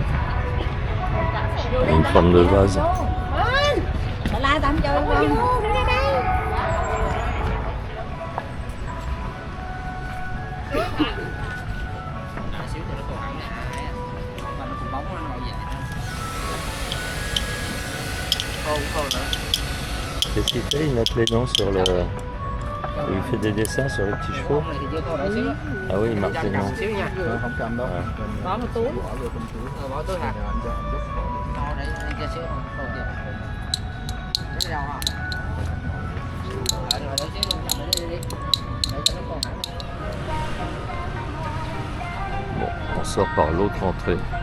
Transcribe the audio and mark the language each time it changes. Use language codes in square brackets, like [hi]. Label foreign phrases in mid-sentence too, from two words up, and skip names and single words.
[fr] Une forme de vase. [vi] La tạm chơi không? [fr] Qu'est-ce qu'il fait? Il met les noms sur le... Il fait des dessins sur les petits chevaux. Ah oui, il marque les noms. [vi] Không cầm đâu. Bỏ một túi. Bỏ túi hả? [fr] Bon, on sort par l'autre entrée.